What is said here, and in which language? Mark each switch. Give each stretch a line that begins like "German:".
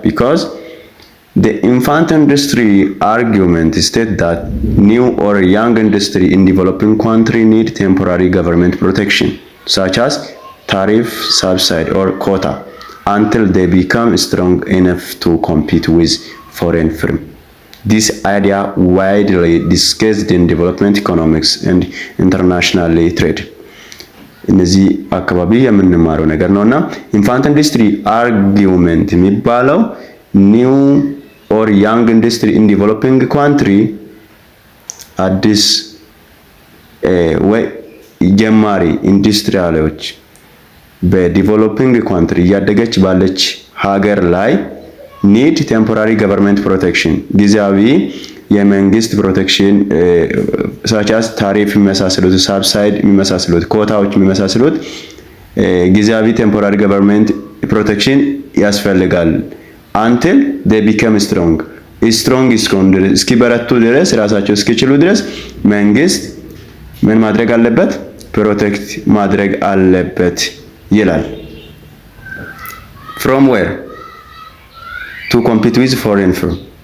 English: Because the infant industry argument states that new or young industry in developing country need temporary government protection such as tariff, subsidy or quota until they become strong enough to compete with foreign firms. This idea widely discussed in development economics and international trade.
Amharic: እነዚህ አካባቢ የምንማረው ነገር ነውና
English: ኢንፋንት ኢንዱስትሪ አርጊውመንት
Amharic: የሚባለው
English: ኒው ኦር ያንግ ኢንዱስትሪ ኢን ዲቨሎፒንግ ካንትሪ
Amharic: አዲስ ወይ ጀማሪ ኢንዱስትሪያሎች በዲቨሎፒንግ ካንትሪ እያደገች ባለች ሀገር ላይ
English: ኒድ ቴምፖራሪ ገቨርንመንት ፕሮቴክሽን
Amharic: ጊዜያዊ የመንግስት ፕሮቴክሽን ሳቻስ ታሪፍ የሚመሳሰሉት ሳብሳይድ የሚመሳሰሉት ኮታዎች የሚመሳሰሉት ጊዜያዊ
English: ቴምፖራሪ ገቨርንመንት ፕሮቴክሽን
Amharic: ያስፈልጋል
English: until they become strong
Amharic: እስኪበረቱ ድረስ ራሳቸው እስኪችሉ ድረስ መንግስት ምን ማድረግ አለበት ፕሮቴክት ማድረግ አለበት ይላል
English: from where to compete with foreign firm